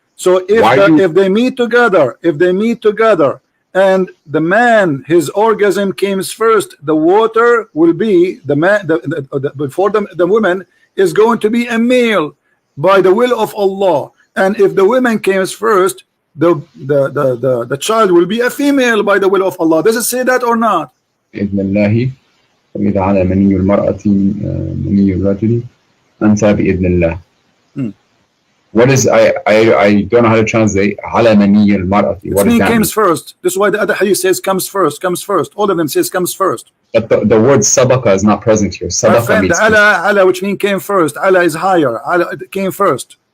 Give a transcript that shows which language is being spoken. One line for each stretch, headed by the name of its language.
English: So if they meet together, and the man, his orgasm comes first, the water will be the man. Before the woman is going to be a male by the will of Allah, and if the woman comes first, the child will be a female by the will of Allah. Does it say that or not?
Arabic: وإذا على مني المرأة مني الرجل أنثى بإذن الله.
English: What is I don't know how to translate
Arabic: على مني المرأة.
English: What does that mean? Comes first. This is why the other hadith says comes first. All of them says comes first. But the word sabaqa is not present here. Sabaqa means ala, which means came first. Ala is higher. Ala came first.